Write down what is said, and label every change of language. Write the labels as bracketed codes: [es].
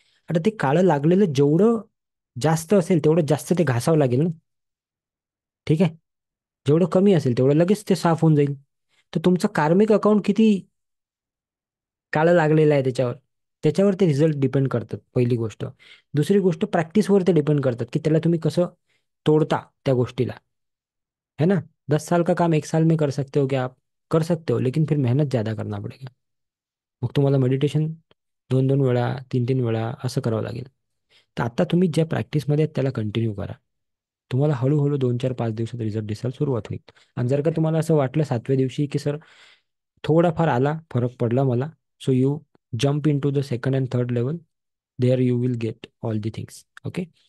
[mr] आता ते काळं लागलेलं जेवढं जास्त असेल तेवढं जास्त ते घासावं लागेल ना. ठीक आहे. जेवढं कमी असेल तेवढं लगेच ते साफ होऊन जाईल. तर तुमचं कार्मिक अकाउंट किती काळं लागलेलं आहे त्याच्यावर, त्याच्यावर ते रिझल्ट डिपेंड करतात, पहिली गोष्ट. दुसरी गोष्ट, प्रॅक्टिसवर ते डिपेंड करतात की त्याला तुम्ही कसं तोडता त्या गोष्टीला. [hi] है ना? 10 साल का काम 1 साल में कर सकते हो क्या आप? कर सकते हो, लेकिन फिर मेहनत ज़्यादा करना पड़ेगा. [mr] मग तुम्हाला मेडिटेशन 2-2 वेळा 3-3 वेळा असं करावं लागेल. तर आता तुम्ही ज्या प्रॅक्टिसमध्ये आहेत त्याला कंटिन्यू करा. तुम्हाला हळूहळू 2-4-5 दिवसात रिझल्ट दिसायला सुरुवात होईल. आणि जर का तुम्हाला असं वाटलं 7व्या दिवशी की सर थोडाफार आला, फरक पडला मला, [en] So you jump into the second and third level, there you will get all the things. [mr] Okay.